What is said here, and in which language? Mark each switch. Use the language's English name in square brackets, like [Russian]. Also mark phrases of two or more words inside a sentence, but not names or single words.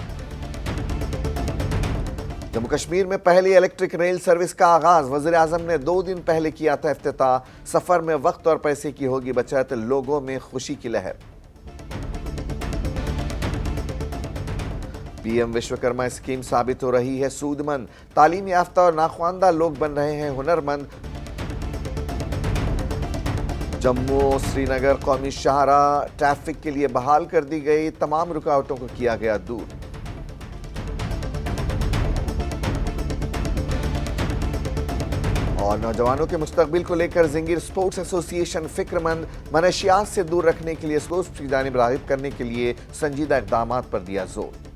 [Urdu] جموں کشمیر میں پہلی الیکٹرک ریل سروس کا آغاز، وزیر اعظم نے 2 دن پہلے کیا تھا افتتاح۔ سفر میں وقت اور پیسے کی ہوگی بچت، لوگوں میں خوشی کی لہر۔ پی ایم وشوکرما اسکیم ثابت ہو رہی ہے سود مند، تعلیم یافتہ اور ناخواندہ لوگ بن رہے ہیں ہنرمند۔ جموں سری نگر قومی شاہراہ ٹریفک کے لیے بحال کر دی گئی، تمام رکاوٹوں کو کیا گیا دور۔ اور نوجوانوں کے مستقبل کو لے کر زنگیر [English] Sports Association [Urdu] فکر مند، منشیات سے دور رکھنے کے لیے سپورٹس کی جانب راغب کرنے کے لیے سنجیدہ اقدامات پر دیا زور۔